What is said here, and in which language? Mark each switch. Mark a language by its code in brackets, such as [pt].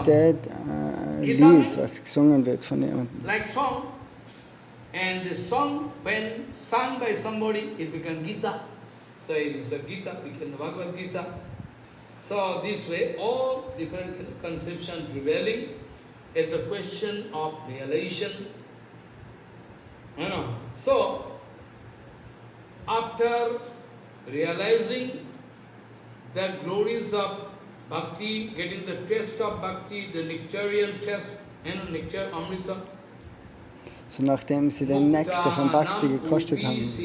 [de] bedeutet Lied, was gesungen wird von jemandem. [en] Like song. And the song, when sung by somebody, it becomes Gita. So it is a Gita, we can Bhagavad Gita. So this way, all different conceptions prevailing is the question of realization. You know. So, after realizing the glories of bhakti, getting the taste of bhakti, the nectarian taste, nectar, amrita. [de] So nachdem sie den Nektar von Bhakti gekostet haben.